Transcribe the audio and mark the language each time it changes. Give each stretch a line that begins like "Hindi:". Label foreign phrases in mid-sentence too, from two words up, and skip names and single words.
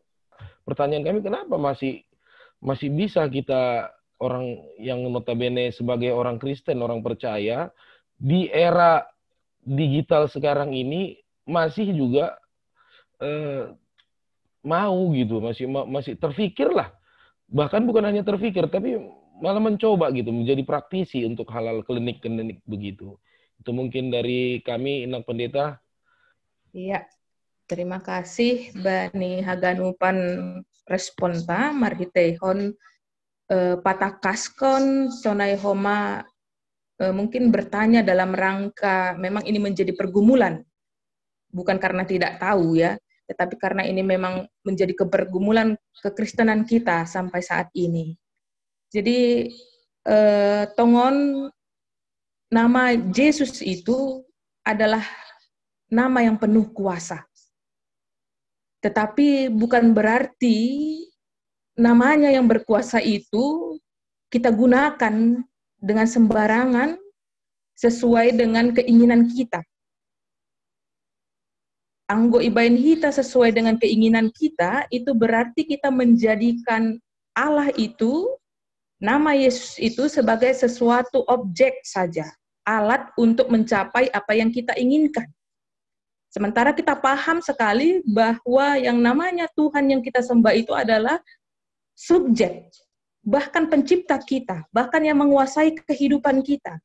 Indonesian: Pertanyaan kami, kenapa masih bisa kita orang yang notabene sebagai orang Kristen, orang percaya, di era digital sekarang ini masih juga mau gitu, masih terfikir lah. Bahkan bukan hanya terfikir, tapi malah mencoba gitu menjadi praktisi untuk hal-hal klinik begitu. Itu mungkin dari kami, Inang Pendeta. Iya, terima kasih Bani Haganupan
Batak Toba: responta marhitehon patakaskon sonai homa
Indonesian: mungkin bertanya dalam rangka memang ini menjadi pergumulan, bukan karena tidak tahu ya, tetapi karena ini memang menjadi kepergumulan kekristenan kita sampai saat ini. Jadi tongon nama Yesus itu adalah nama yang penuh kuasa. Tetapi bukan berarti namanya yang berkuasa itu kita gunakan dengan sembarangan sesuai dengan keinginan kita.
Batak Toba: Anggo ibain hita
Indonesian: sesuai dengan keinginan kita, itu berarti kita menjadikan Allah itu, nama Yesus itu sebagai sesuatu objek saja, alat untuk mencapai apa yang kita inginkan. Sementara kita paham sekali bahwa yang namanya Tuhan yang kita sembah itu adalah subjek, bahkan pencipta kita, bahkan yang menguasai kehidupan kita.